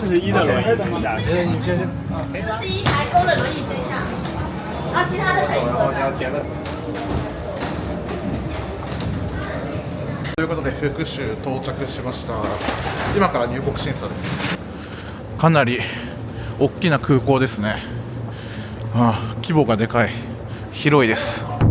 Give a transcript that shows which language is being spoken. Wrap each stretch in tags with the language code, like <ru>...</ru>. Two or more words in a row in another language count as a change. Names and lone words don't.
<zh>的轮椅下去。这是一台公的轮椅先下，然后其他的可以坐。</zh> <ja>ということで福州到着しました。今から入国審査です。かなり大きな空港ですね。規模がでかい、広いです。</ja>